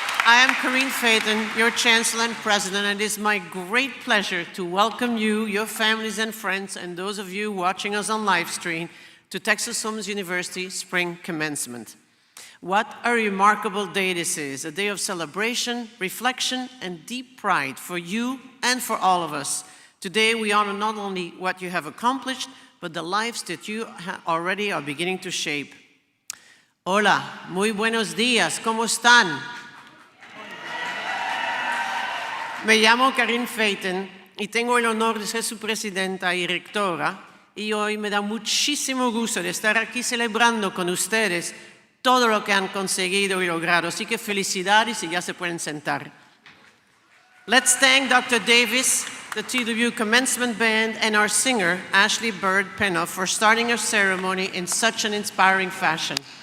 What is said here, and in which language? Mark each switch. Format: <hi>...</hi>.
<en>I am Corinne Phaeton, your Chancellor and President, and it is my great pleasure to welcome you, your families and friends, and those of you watching us on live stream to Texas Women's University Spring Commencement. What a remarkable day this is, a day of celebration, reflection, and deep pride for you and for all of us. Today we honor not only what you have accomplished, but the lives that you already are beginning to shape.</en> <es>Hola, muy buenos días, ¿cómo están? Me llamo Corinne Phaeton y tengo el honor de ser su presidenta y rectora, y hoy me da muchísimo gusto de estar aquí celebrando con ustedes todo lo que han conseguido y logrado. Así que felicidades y ya se pueden sentar.</es> <en>Let's thank Dr. Davis, the TWU Commencement Band, and our singer, Ashley Bird Penoff, for starting our ceremony in such an inspiring fashion.</en>